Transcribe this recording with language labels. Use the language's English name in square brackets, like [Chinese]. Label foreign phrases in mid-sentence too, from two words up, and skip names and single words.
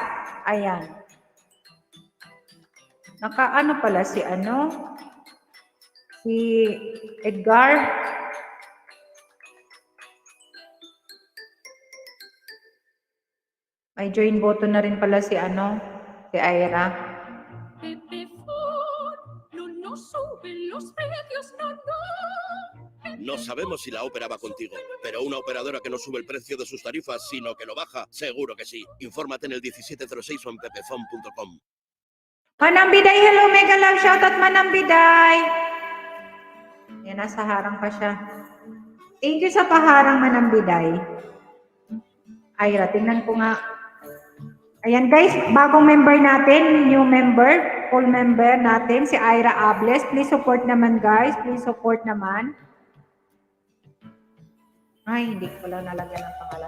[Filipino] Ayan. Pala si si Edgar. May join button na rin pala si si Ira. [Spanish] No sabemos si la ópera va contigo, pero una operadora que no sube el precio de sus tarifas, sino que lo baja, seguro que sí. Infórmate en el 1706 o en pepefon.com. [English] Manambiday, hello, mega love shoutout Manambiday. [Filipino] Yan, nasa harang pa siya. [English] Thank you [Filipino] sa paharang Manambiday. Ira, tingnan ko nga. Ayan guys, bagong member natin, [English] new member, full member [Filipino] natin, si Ira Ables. [English] Please support [Filipino] naman guys, [English] please support [Filipino] naman. Ay, hindi ko lang nalagyan ng pangalan.